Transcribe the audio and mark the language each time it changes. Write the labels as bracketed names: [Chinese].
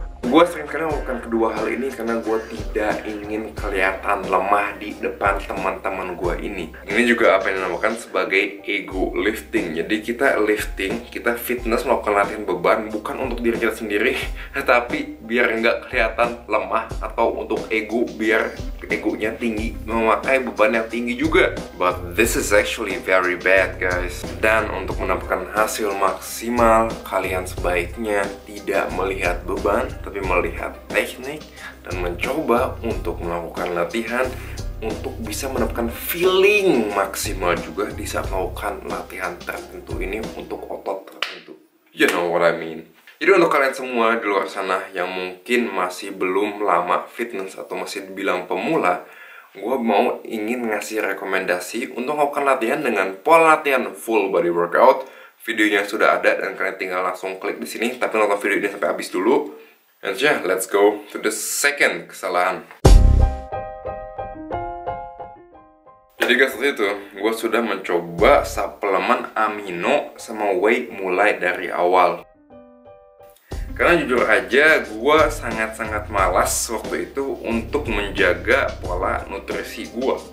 [Indonesian] Gue seringkali melakukan kedua hal ini karena gue tidak ingin kelihatan lemah di depan teman-teman gue ini. Ini juga apa yang dinamakan sebagai ego lifting. Jadi kita lifting, kita fitness, melakukan latihan beban bukan untuk diri kita sendiri, tapi biar nggak kelihatan lemah, atau untuk ego, biar egonya tinggi, memakai beban yang tinggi juga. [English] But this is actually very bad, guys. [Indonesian] Dan untuk mendapatkan hasil maksimal, kalian sebaiknya tidak melihat beban, tapi melihat teknik dan mencoba untuk melakukan latihan untuk bisa mendapatkan feeling maksimal juga di saat melakukan latihan tertentu ini untuk otot tertentu. [English] You know what I mean? [Indonesian] Jadi untuk kalian semua di luar sana yang mungkin masih belum lama fitness atau masih dibilang pemula, gue ingin ngasih rekomendasi untuk melakukan latihan dengan pola latihan full body workout. Videonya sudah ada dan kalian tinggal langsung klik di sini, tapi nonton video ini sampai habis dulu. [English] And yeah, let's go to the second kesalahan. [Indonesian] Jadi guys, waktu itu gue sudah mencoba suplemen amino sama whey mulai dari awal. Karena jujur aja gue sangat-sangat malas waktu itu untuk menjaga pola nutrisi gue.